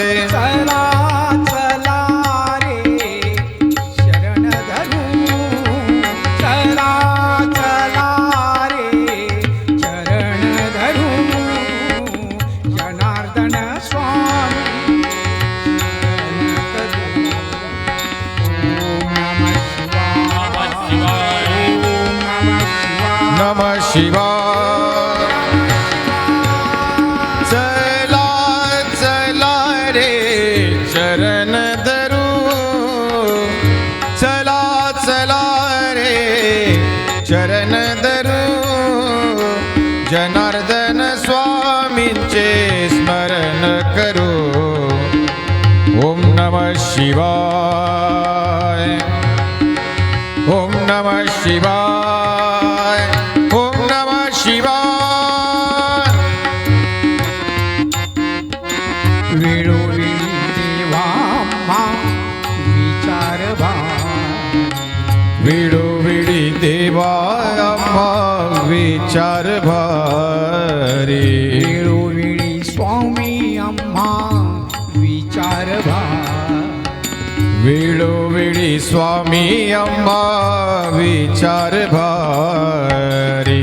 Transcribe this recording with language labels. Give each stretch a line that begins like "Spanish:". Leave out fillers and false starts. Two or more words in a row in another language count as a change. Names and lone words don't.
Marathi: चला चला रे शरण धरू चला चला रे चरण धरू जनार्दन स्वामी शरण करू.
Sanskrit: ओम नमः शिवाय ओम नमः शिवाय नमः शिवाय
Marathi: चला चला रे चरण धरू चला चला रे चरण धरू जनार्दन स्वामींचे स्मरण करू
Sanskrit: ओम नमः शिवाय ओम नमः शिवाय ओम नमः शिवाय
Marathi: वेळोवेळी देवा मा विचार वेळोवेळी देवा आम्हा विचार भारी वेळोवेळी स्वामी आम्हा विचार वेळोवेळी स्वामी आम्हा विचार भारी